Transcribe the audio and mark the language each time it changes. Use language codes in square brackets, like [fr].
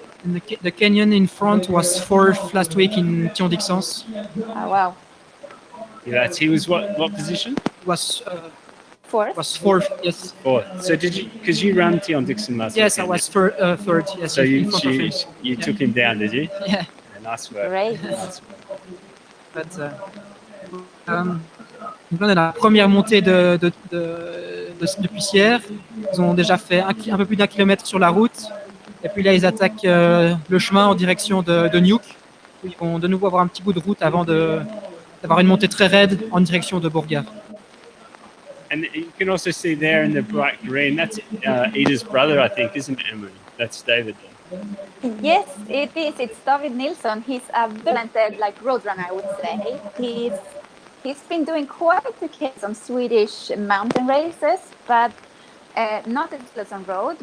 [en] And the Kenyan in front was 4th last week in Thion-Dixence. Oh, wow. Yeah, he was what position? Was 4th. Was 4th, yes. 4th. So did you? Because you ran Thion-Dixence last week. Yes, I was 3rd. Yes. So you took him down, did you? Yeah. Nice work. Great. Nice work. [fr] But, donc là, on est dans la première montée depuis Sierre. Ils ont déjà fait un peu plus d'1 kilomètre sur la route. Et puis là, ils attaquent le chemin en direction de Nuuk. Ils vont de nouveau avoir un petit bout de route avant d'avoir une montée très raide en direction de Bourgard. [en] And you can also see there in the bright green, that's Ida's brother, I think, isn't it, Emily? That's David there. Yes, it is. It's David Nilsson. He's a talented, road runner, I would say. He's been doing quite okay on Swedish mountain races, but not as well as on road.